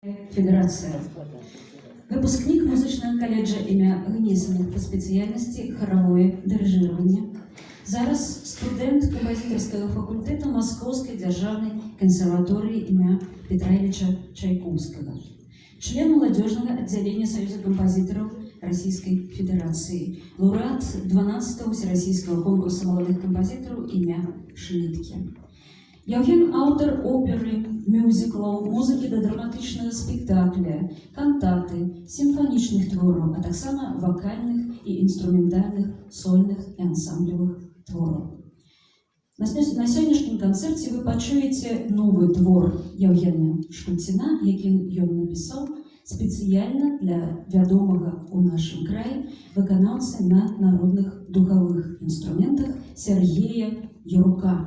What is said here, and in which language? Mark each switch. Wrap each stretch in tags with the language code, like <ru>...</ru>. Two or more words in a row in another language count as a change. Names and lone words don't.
<ru>Федерація.</ru> <be>Выпускник музычнага каледжа імя Гнесаных по спецыяльнасці харавое дырыжыраванне. Зараз студент кампазітарскага факультэта Маскоўскай дзяржаўнай кансерваторыі імя Петра Ильича Чайковскага.</be> <ru>Член молодежного отделения Союза композиторов Российской Федерации. Лауреат 12-го Всероссийского конкурса молодых композиторов имя Шнитке.</ru> <be>Яўген аўтар оперы, мюзіклаў, музыкі да драматычнага спектакля, кантаты, сімфанічных твораў, а таксама вакальных і інструментальных, сольных і ансамблевых твораў. На сённяшнім канцэрце вы пачуеце новы твор Яўгена Шпульціна, які ён напісаў спецыяльна для вядомага ў нашым краі выканаўцы на народных духавых інструментах Сергея Юрука.</be>